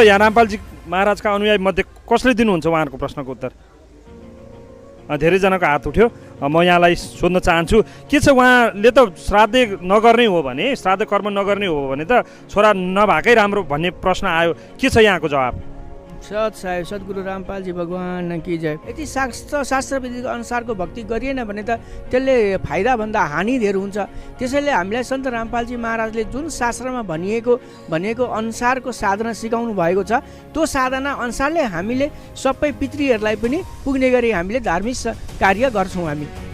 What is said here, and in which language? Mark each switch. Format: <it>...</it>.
<ne>यहाँ रामपालजी महाराजका अनुयायी मध्ये कसले दिनुहुन्छ उहाँहरूको प्रश्नको उत्तर? धेरैजनाको हात उठ्यो। म यहाँलाई सोध्न चाहन्छु, के छ, उहाँले त श्राद्ध नगर्ने हो भने, श्राद्ध कर्म नगर्ने हो भने त छोरा नभएकै राम्रो भन्ने प्रश्न आयो। के छ यहाँको जवाब?</ne> <hi>सत साहेब सद्गुरु रामपालजी भगवान की जय।</hi> <ne>यदि शास्त्रविधिको अनुसारको भक्ति गरिएन भने त त्यसले फाइदाभन्दा हानि धेर हुन्छ। त्यसैले हामीलाई सन्त रामपालजी महाराजले जुन शास्त्रमा भनिएको अनुसारको साधना सिकाउनु भएको छ, त्यो साधना अनुसारले हामीले सबै पितृहरूलाई पनि पुग्ने गरी हामीले धार्मिक कार्य गर्छौँ हामी।</ne>